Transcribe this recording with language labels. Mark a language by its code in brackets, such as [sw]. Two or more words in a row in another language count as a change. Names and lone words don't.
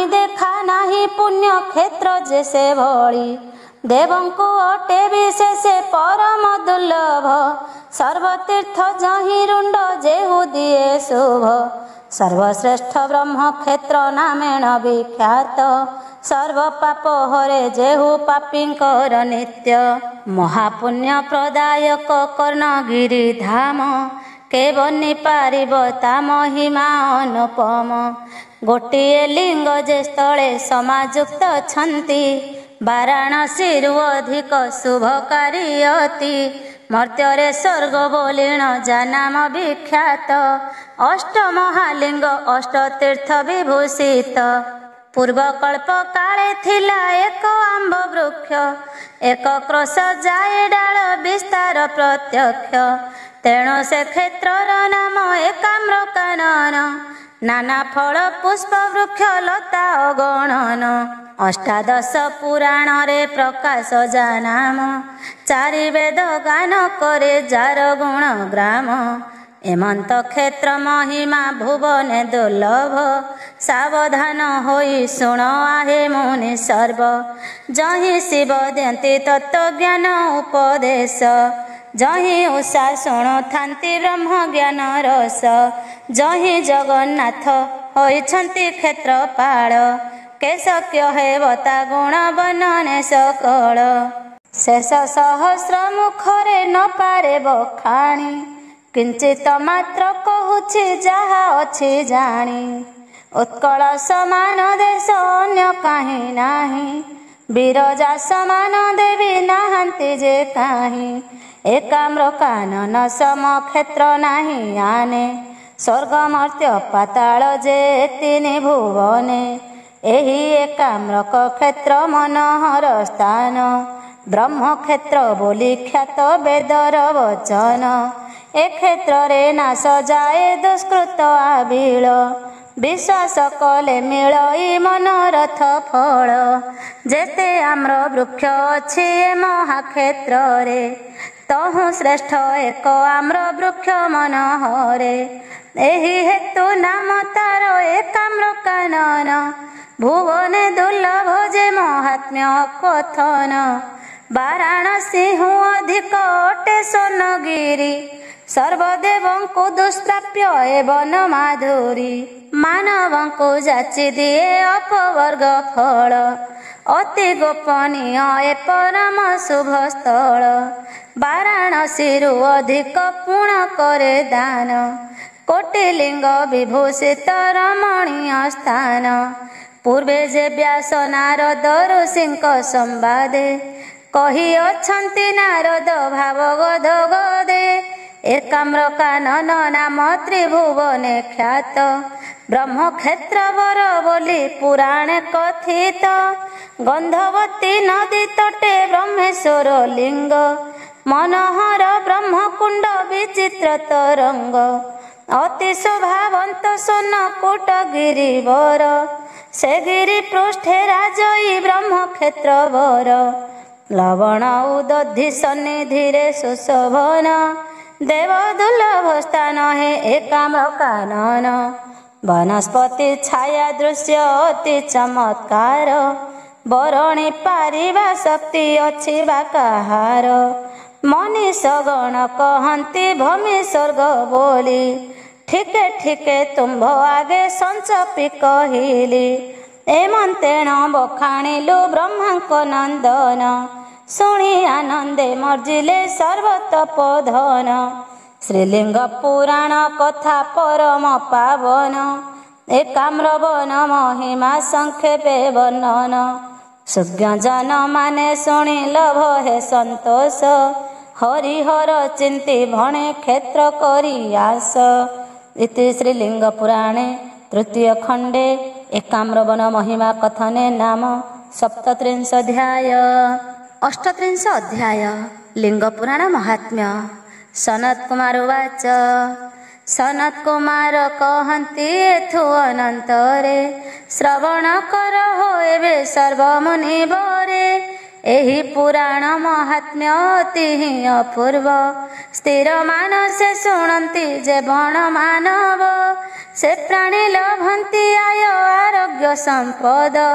[or] ଦେଖା ନାହିଁ ପୁଣ୍ୟ କ୍ଷେତ୍ର ଯେସେ ଭଲି ଦେବଙ୍କୁ ଅଟେ ବିଶେଷ ପରମ ଦୁର୍ଲଭ ସର୍ବତୀର୍ଥ ଯହିଁ ରୁଣ୍ଡ ଯେହୁ ଦିଏ ଶୁଭ ସର୍ବଶ୍ରେଷ୍ଠ ବ୍ରହ୍ମ କ୍ଷେତ୍ର ନାମେଣ ବିଖ୍ୟାତ ସର୍ବ ପାପ ହରେ ଯେହୁ ପାପୀଙ୍କର ନିତ୍ୟ ମହାପୁଣ୍ୟ ପ୍ରଦାୟକ କର୍ଣ୍ଣଗିରି ଧାମ କେ ବନି ପାରିବ ତା ମହିମା ଅନୁପମ ଗୋଟିଏ ଲିଙ୍ଗ ଯେ ସ୍ଥଳେ ସମାଯୁକ୍ତ ଛନ୍ତି ବାରାଣସୀରୁ ଅଧିକ ଶୁଭକାରୀ ଅତି ମର୍ତ୍ତ୍ୟରେ ସ୍ୱର୍ଗ ବୋଲିଣ ଜାନାମ ବିଖ୍ୟାତ ଅଷ୍ଟ ମହାଲିଙ୍ଗ ଅଷ୍ଟ ତୀର୍ଥ ବିଭୂଷିତ ପୂର୍ବକଳ୍ପ କାଳେ ଥିଲା ଏକ ଆମ୍ବ ବୃକ୍ଷ ଏକ କ୍ରୋଶ ଯାଏ ଡାଳ ବିସ୍ତାର ପ୍ରତ୍ୟକ୍ଷ ତେଣୁ ସେ କ୍ଷେତ୍ରର ନାମ ଏକାମ୍ର କାନନ ନାନା ଫଳ ପୁଷ୍ପ ବୃକ୍ଷ ଲତା ଅଗଣନ ଅଷ୍ଟାଦଶ ପୁରାଣ ରେ ପ୍ରକାଶ ଜାନାମ ଚାରି ବେଦ ଗାନ କରେ ଯାର ଗୁଣ ଗ୍ରାମ ଏମନ୍ତ କ୍ଷେତ୍ର ମହିମା ଭୁବନେ ଦୁର୍ଲଭ ସାବଧାନ ହୋଇ ଶୁଣ ଆହେ ମୁନି ସର୍ବ ଯହିଁ ଶିବ ଦେନ୍ତି ତତ୍ତ୍ୱ ଜ୍ଞାନ ଉପଦେଶ ଯହିଁ ଉଷା ଶୁଣୁ ଥାନ୍ତି ବ୍ରହ୍ମ ଜ୍ଞାନ ରସ ଯହିଁ ଜଗନ୍ନାଥ ହୋଇଛନ୍ତି କ୍ଷେତ୍ରପାଳ କେଶକ୍ୟ ହେବତା ଗୁଣ ବର୍ଣ୍ଣନେ ସକଳ ଶେଷ ସହସ୍ର ମୁଖରେ ନ ପାରେ ବଖାଣି କିଞ୍ଚିତ ମାତ୍ର କହୁଛି ଯାହା ଅଛି ଜାଣି ଉତ୍କଳ ସମାନ ଦେଶ ଅନ୍ୟ କାହିଁ ନାହିଁ ବିରଜା ସମାନ ଦେବୀ ନାହାନ୍ତି ଯେ କାହିଁ ଏକାମ୍ର କାନନ ସମ କ୍ଷେତ୍ର ନାହିଁ ଆନେ ସ୍ୱର୍ଗ ମର୍ତ୍ତ୍ୟ ପାତାଳ ଯେ ତିନି ଭୁବନେ ଏହି ଏକାମ୍ରକ କ୍ଷେତ୍ର ମନୋହର ସ୍ଥାନ ବ୍ରହ୍ମ କ୍ଷେତ୍ର ବୋଲି ଖ୍ୟାତ ବେଦର ବଚନ ଏ କ୍ଷେତ୍ର ରେ ନାଶ ଯାଏ ଦୁଷ୍କୃତ ଆବିଳ ବିଶ୍ୱାସ କଲେ ମିଳଇ ମନୋରଥ ଫଳ ଯେତେ ଆମ୍ର ବୃକ୍ଷ ଅଛି ଏ ମହାକ୍ଷେତ୍ର ରେ ତହୁଁ ଶ୍ରେଷ୍ଠ ଏକ ଆମ୍ର ବୃକ୍ଷ ମନୋହରେ ଏହି ହେତୁ ନାମ ତାର ଏକାମ୍ର କାନନ ଭୁବନେ ଦୁର୍ଲଭ ଯେ ମହାତ୍ମ୍ୟ କଥନ ବାରାଣସୀ ହୁଁ ଅଧିକ ଅଟେ ସୋନଗିରି ସର୍ବଦେବଙ୍କୁ ଦୁଷ୍ପ୍ରାପ୍ୟ ଏବଂ ମାଧୁରୀ ମାନବଙ୍କୁ ଯାଚି ଦିଏ ଅପବର୍ଗ ଫଳ ଅତି ଗୋପନୀୟ ଏ ପରମ ଶୁଭ ସ୍ଥଳ ବାରାଣସୀରୁ ଅଧିକ ପୁଣ କରେ ଦାନ କୋଟିଲିଙ୍ଗ ବିଭୂଷିତ ରମଣୀୟ ସ୍ଥାନ ପୂର୍ବେ ଯେ ବ୍ୟାସ ନାରଦ ଋଷିଙ୍କ ସମ୍ବାଦେ କହି ଅଛନ୍ତି ନାରଦ ଭାବ ଗଦ ଗଦେ ଏକାମ୍ର କାନନ ନାମ ତ୍ରିଭୁବନେ ଖ୍ୟାତ ବ୍ରହ୍ମ କ୍ଷେତ୍ର ବର ବୋଲି ପୁରାଣେ କଥିତ ଗନ୍ଧବତୀ ନଦୀ ତଟେ ବ୍ରହ୍ମେଶ୍ୱର ଲିଙ୍ଗ ମନୋହର ବ୍ରହ୍ମକୁଣ୍ଡ ବିଚିତ୍ର ତରଙ୍ଗ ଅତି ଶୋଭାବନ୍ତ ସୋନ କୋଟ ଗିରିବର ସେ ଗିରି ପୃଷ୍ଠେ ରାଜଇ ବ୍ରହ୍ମକ୍ଷେତ୍ର ବର ଲବଣ ଉଦଧି ସନ୍ନିଧିରେ ସୁଶୋଭନ ଦେବ ଦୁର୍ଲଭ ସ୍ଥାନ ହେ ଏକାମ୍ର କାନନ ବନସ୍ପତି ଛାୟା ଦୃଶ୍ୟ ଅତି ଚମତ୍କାର ବରଣି ପାରିବା ଶକ୍ତି ଅଛି ବା କହାର ମନୀଷ ଗଣ କହତି ଭୂମି ସ୍ୱର୍ଗ ବୋଲି ଠିକେ ଠିକେ ତୁମ୍ଭ ଆଗେ ସଞ୍ଚପି କହଲି ଏମନ୍ତେଣ ବଖାଣିଲୁ ବ୍ରହ୍ମାଙ୍କ ନନ୍ଦନ ଶୁଣି ଆନନ୍ଦେ ମର୍ଜିଲେ ସର୍ବତପୋଧନ ଶ୍ରୀଲିଙ୍ଗ ପୁରାଣ କଥା ପରମ ପାବନ ଏକାମ୍ର ବନ ମହିମା ସଂକ୍ଷେପେ ବର୍ଣ୍ଣନ ସୁଜ୍ଞ ଜନ ମାନେ ଶୁଣି ଲଭ ହେ ସନ୍ତୋଷ ହରିହର ଚିନ୍ତି ଭଣେ କ୍ଷେତ୍ର କରି ଆଶ [sa] इति श्रीलिंग पुराणे तृतीय खंडे एकाम्र वन महिमा कथने नाम 37 अध्याय [or] 38 ଅଧ୍ୟାୟ ଲିଙ୍ଗ ପୁରାଣ ମହାତ୍ମ୍ୟ [sa] सनत कुमार उवाच [or] ସନତ କୁମାର କହନ୍ତି ଏଥୁ ଅନନ୍ତରେ ଶ୍ରବଣ କର ହୋ ଏବେ ସର୍ବମୁନି ବରେ ଏହି ପୁରାଣ ମହାତ୍ମ୍ୟ ଅତି ଅପୂର୍ବ ସ୍ଥିର ମାନସେ ଶୁଣନ୍ତି ଯେ ବଣ ମାନବ ସେ ପ୍ରାଣୀ ଲଭନ୍ତି ଆୟ ଆରୋଗ୍ୟ ସମ୍ପଦ